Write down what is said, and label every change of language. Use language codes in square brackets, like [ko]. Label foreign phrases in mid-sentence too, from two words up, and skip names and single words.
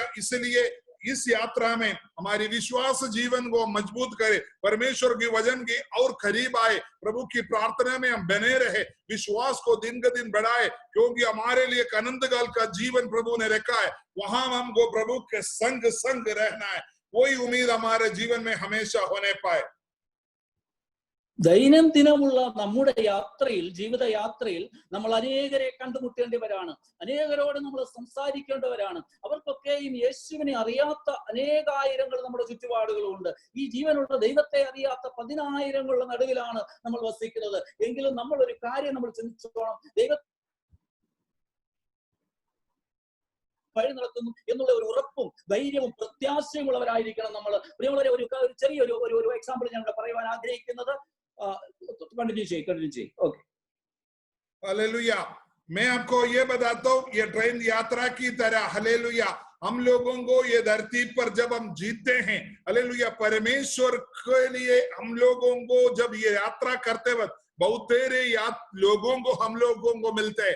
[hi] इसलिए इस यात्रा में हमारी विश्वास जीवन को मजबूत करे, परमेश्वर की वचन की और करीब आए, प्रभु की प्रार्थना में हम बने रहे, विश्वास को दिन के दिन बढ़ाए, क्योंकि हमारे लिए अनंत काल का जीवन प्रभु ने रखा है। वहां हमको प्रभु के संग संग रहना है। वही उम्मीद हमारे जीवन में हमेशा होने पाए। [ml] ദൈനംദിനമുള്ള നമ്മുടെ യാത്രയിൽ, ജീവിതയാത്രയിൽ നമ്മൾ അനേകരെ കണ്ടുമുട്ടേണ്ടവരാണ്, അനേകരോട് നമ്മൾ സംസാരിക്കേണ്ടവരാണ്. അവർക്കൊക്കെയും യേശുവിനെ അറിയാത്ത അനേകായിരങ്ങൾ നമ്മുടെ ചുറ്റുപാടുകളുണ്ട്. ഈ ജീവനുള്ള ദൈവത്തെ അറിയാത്ത 10,000ങ്ങളുടെ നടുവിലാണ് നമ്മൾ വസിക്കുന്നത്. എങ്കിലും നമ്മൾ ഒരു കാര്യം നമ്മൾ ചിന്തിച്ചോണം, ദൈവം വഴി നടത്തുന്നു എന്നുള്ള ഒരു ഉറപ്പും ധൈര്യവും പ്രത്യാശയും ഉള്ളവരായിരിക്കണം നമ്മൾ. പ്രിയമുള്ളവരെ, ഒരു ചെറിയൊരു എക്സാമ്പിൾ ഞാൻ പറയുവാൻ ആഗ്രഹിക്കുന്നത്. [hi] कंटिन्यू चाहिए। ओके, हालेलुया। मैं आपको ये बताता हूँ, ये ट्रेन यात्रा की तरह हालेलुया हम लोगों को ये धरती पर जब हम जीते हैं, हालेलुया, परमेश्वर के लिए हम लोगों को जब ये यात्रा करते वक्त बहुत तेरे लोगों को हम लोगों को मिलते हैं।